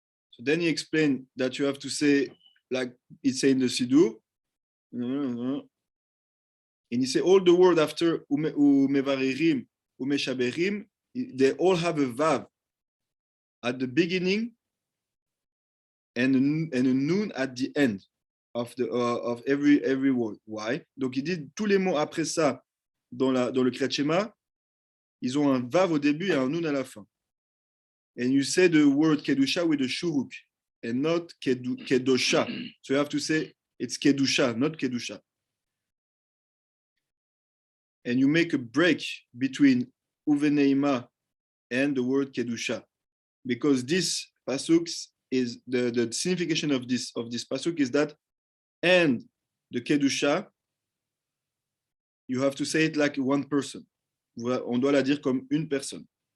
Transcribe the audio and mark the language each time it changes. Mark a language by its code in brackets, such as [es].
[en] So then he explained that you have to say, like it's in the Siddur, and he say all the word after umevaririm, umeshaberim, they all have a vav at the beginning and a nun at the end of every word. Why? [fr] Donc il dit tous les mots après ça dans le Kriyat Shema, ils ont un vav au début et un nun à la fin. [en] And you say the word kedusha with a shuruk and not kedosha. So you have to say it's kedusha, not kedusha. And you make a break between uveneima and the word kedusha, because this pasuk is the signification of this pasuk is that, and the kedusha you have to say it like one person. [fr] On doit la dire comme une personne.